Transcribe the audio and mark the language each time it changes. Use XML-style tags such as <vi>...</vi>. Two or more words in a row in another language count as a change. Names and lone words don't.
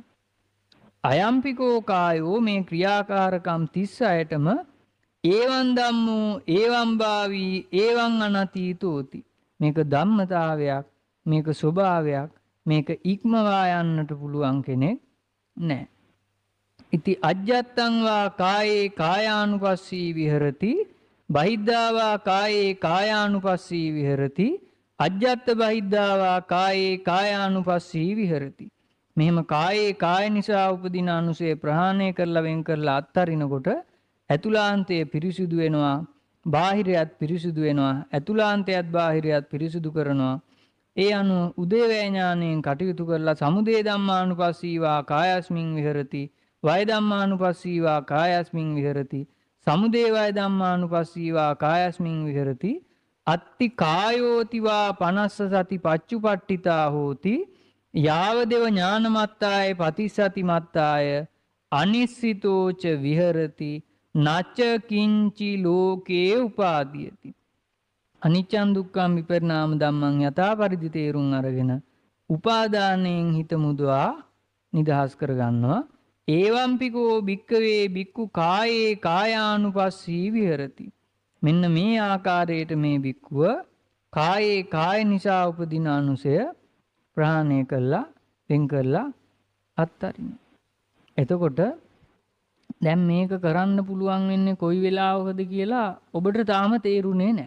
<pi>අයම්පිකෝ කායෝ</pi> <si>මේ ක්‍රියාකාරකම් 36ටම</si> <pi>ඒවං ධම්මෝ ඒවං භාවී ඒවං අනතීතෝති.</pi> <si>මේක ධම්මතාවයක්, මේක ස්වභාවයක්, මේක ඉක්මවා යන්නට පුළුවන් කෙනෙක් නැහැ.</si> <pi>ඉති අජ්ජත්තං වා කායේ කායානුපස්සී විහෙරති බහිද්ධා වා කායේ කායානුපස්සී විහෙරති අජ්ජත්ත බහිද්ධා වා කායේ කායානුපස්සී විහෙරති.</pi> <si>මෙහෙම කායේ කාය නිසා උපදින අනුසය ප්‍රහාණය කරලා වෙන් කරලා අත්හරිනකොට ඇතුලාන්තය පිරිසිදු වෙනවා, බාහිරයත් පිරිසිදු වෙනවා. ඇතුලාන්තයත් බාහිරයත් පිරිසිදු කරනවා. ඒ අනුව උදේවැය ඥාණයෙන් කටයුතු කරලා</si> <pi>සමුදය ධම්මානුපස්සීවා කායස්මින් විහෙරති වය ධම්මානුපස්සීවා කායස්මින් විහෙරති සමුදය වය ධම්මානුපස්සීවා කායස්මින් විහෙරති අත්ති කායෝතිවා පනස්ස සති පච්චුපට්ඨිතා හෝති යාවදෙව ඥානමත්තාය පතිස්සති මත්තාය අනිස්සිතෝච විහෙරති නච්ච කිංචි ලෝකේ උපාදීයති. අනිච්චං දුක්ඛං විපරිණාම ධම්මං</pi> <si>යථා පරිදි තේරුම් අරගෙන උපාදානයෙන් හිත මුදවා නිදහස් කරගන්නවා.</si> <pi>ඒවම්පිකෝ භික්කවේ භික්ඛු කායේ කායානුපස්සී විහෙරති.</pi> <si>මෙන්න මේ ආකාරයට මේ භික්ඛුව කායේ කාය නිසා උපදින අනුසය ප්‍රහාණය කළා, වෙන් කරලා අත්හරිනවා. එතකොට දැන් මේක කරන්න පුළුවන් වෙන්නේ කොයි වෙලාවකද කියලා ඔබට තාම තේරුනේ නැහැ.</si>